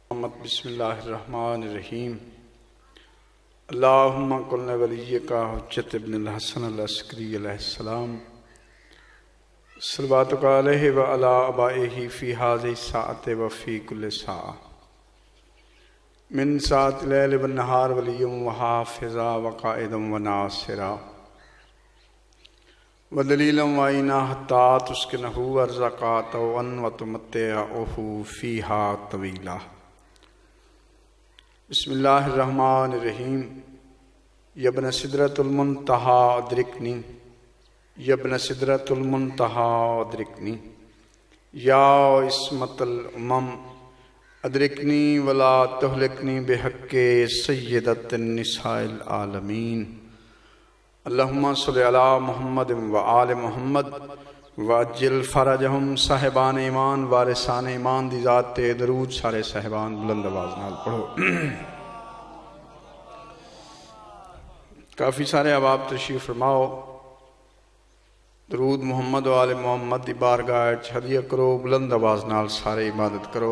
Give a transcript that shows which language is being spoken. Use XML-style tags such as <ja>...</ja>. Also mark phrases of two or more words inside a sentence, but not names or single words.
<ar>محمد بسم اللہ الرحمن الرحیم اللہم کن ولیک حجت ابن الحسن العسکری علیہ السلام صلواتک علیہ وعلی آبائہ فی ہذہ الساعۃ وفی کل ساعۃ من ساعۃ اللیل والنہار ولیًا وحافظا وقائدا وناصرا ودلیلا وعینا حتی تسکنہ ارضک طوعا وتمتعہ فیہا طویلا۔ بسم اللہ الرحمن الرحیم۔ یبن سدرۃ المنتہی ادرکنی، یبن سدرۃ المنتہی ادرکنی، یا عصمت الامم ادرکنی ولا تہلکنی بحق سیدۃ النساء العالمین۔ اللہم صلی علی محمد و آل محمد وعجل فرجہم۔</ar> <pa>صاحبان ایمان وارثان ایمان دی ذات تے درود سارے صاحبان بلند آواز نال پڑھو۔ کافی سارے احباب تشریف فرماؤ، درود محمد و آل محمد دی بارگاہ وچ ہدیہ کرو، بلند آواز نال سارے عبادت کرو۔</pa>